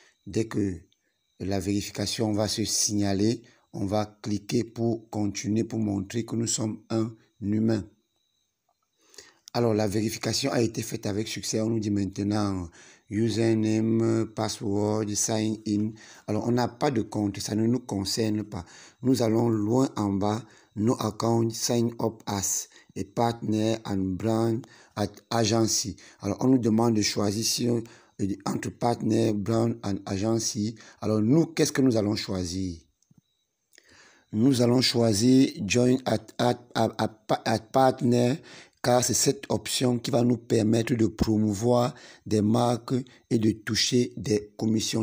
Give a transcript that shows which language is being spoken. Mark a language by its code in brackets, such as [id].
[fr] Dès que la vérification va se signaler, on va cliquer pour continuer, pour montrer que nous sommes un humain. Alors, la vérification a été faite avec succès. On nous dit maintenant [en] username, password, sign in. [fr] Alors, on n'a pas de compte. Ça ne nous concerne pas. Nous allons loin en bas. [en] No account, sign up as a partner and brand at agency. [fr] Alors, on nous demande de choisir entre [en] partner, brand and agency. [fr] Alors, nous, qu'est-ce que nous allons choisir? Nous allons choisir [en] join at partner, [fr] car c'est cette option qui va nous permettre de promouvoir des marques et de toucher des commissions.